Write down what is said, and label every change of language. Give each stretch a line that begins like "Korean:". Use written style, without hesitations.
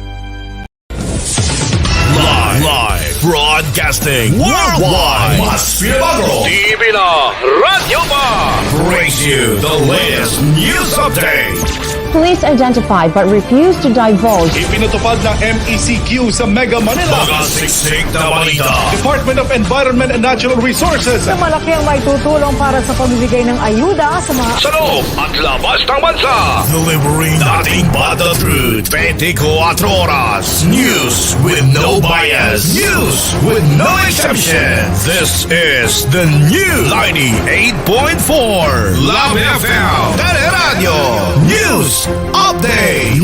English: Live broadcasting worldwide.
Filipino: Mas pinabago, TV na, radyo pa.
English: Brings you the latest news update. Police identified but refused to divulge.
Filipino: Ipinatupad ng MECQ sa Mega Manila. Mga siksik na balita.
English: Department of Environment and Natural Resources.
Filipino: Na malaki ang may tutulong para sa pagbibigay ng ayuda sa mga Sa loob at labas ng bansa.
English: Delivering nothing but the truth. 24 oras. News with no bias. News with no exception. This is the new 98.4 Love FM Teleradyo News Update.